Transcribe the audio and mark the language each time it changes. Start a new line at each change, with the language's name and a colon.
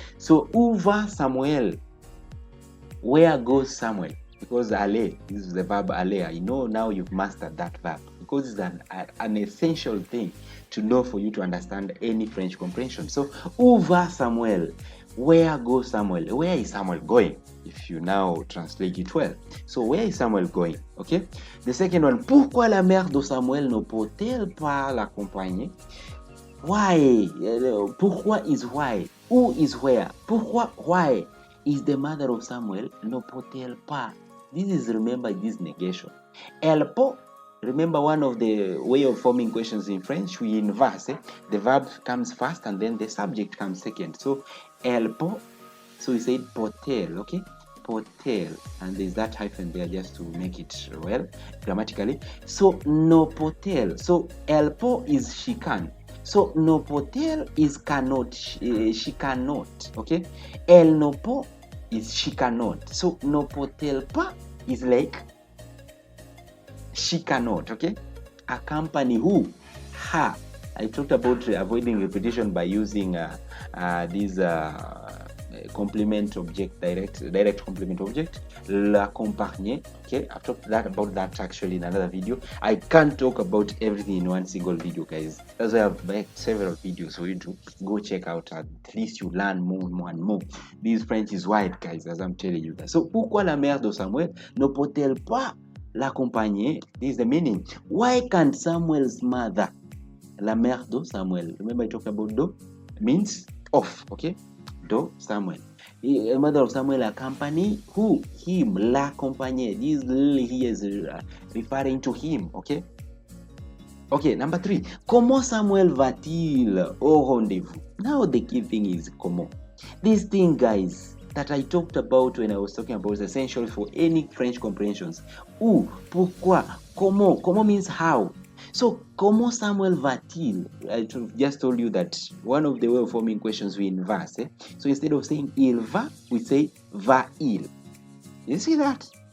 English: So
French: où va Samuel?
English: Where goes Samuel? Because aller, this is the verb aller. I know now you've mastered that verb. because it's an essential thing to know for you to understand any French comprehension. So,
French: où va Samuel?
English: Where goes Samuel? Where is Samuel going? If you now translate it well. So, where is Samuel going? Okay. The second one,
French: pourquoi la mère de Samuel ne peut-elle pas l'accompagner?
English: Why? Pourquoi is why. Who is where? Pourquoi, why is the mother of Samuel
French: ne peut-elle pas?
English: This is, remember, this negation. Elle peut, remember, one of the way of forming questions in French, we inverse. The verb comes first and then the subject comes second. So,
French: elle peut,
English: so we say peut-elle, okay? Peut-elle, and there's that hyphen there just to make it well grammatically. So, ne peut-elle. So, elle peut is she can. So, ne peut-elle is cannot, she cannot, okay? Elle ne peut is she cannot. So,
French: ne peut-elle pas
English: is like she cannot, okay? Accompany who? Her. I talked about avoiding repetition by using this complement object, direct complement object, l'accompagner. Okay, I've talked about that actually in another video. I can't talk about everything in one single video, guys. That's why I've made several videos for you to go check out. At least you learn more and more. This French is wide, guys, as I'm telling you guys.
French: So, pourquoi la mère de Samuel ne peut-elle pas l'accompagner?
English: This is the meaning. Why can't Samuel's mother,
French: la mère de Samuel,
English: remember I talked about do, means of, okay? Do Samuel. The mother of Samuel accompany who? Him, l'accompagner. This he is referring to him, okay? Okay, number 3.
French: Comment Samuel va-t-il au rendezvous?
English: Now the key thing is comment. This thing, guys, that I talked about when I was talking about is essential for any French comprehensions.
French: Où, pourquoi, comment.
English: Comment means how.
French: So, comment Samuel va-t-il?
English: I just told you that one of the way of forming questions we inverse. So instead of saying
French: il va,
English: we say va-il. You see that?